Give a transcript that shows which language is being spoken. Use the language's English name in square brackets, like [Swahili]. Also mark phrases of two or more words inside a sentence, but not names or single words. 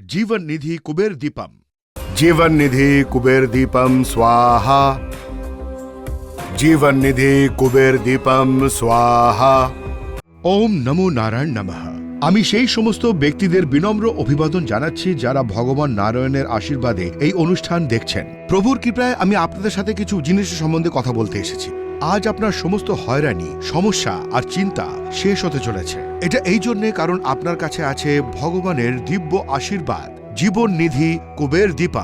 [Sanskrit] जीवन निधि कुबेर दीपम। जीवन निधि कुबेर दीपम स्वाहा। जीवन निधि कुबेर दीपम स्वाहा। ओम नमो नारायण नमः। [Bangla] আমি সেই সমস্ত ব্যক্তিদের বিনম্র অভিবাদন জানাচ্ছি যারা ভগবান নারায়ণের আশীর্বাদে এই অনুষ্ঠান দেখছেন। প্রভুর কৃপায় আমি আপনাদের সাথে কিছু জিনিসের সম্বন্ধে কথা বলতে এসেছি। আজ আপনার সমস্ত হয়রানি, সমস্যা আর চিন্তা শেষ হতে চলেছে। এটা এই জন্যে কারণ আপনার কাছে আছে ভগবানের দিব্য আশীর্বাদ, জীবন নিধি কুবের দীপম।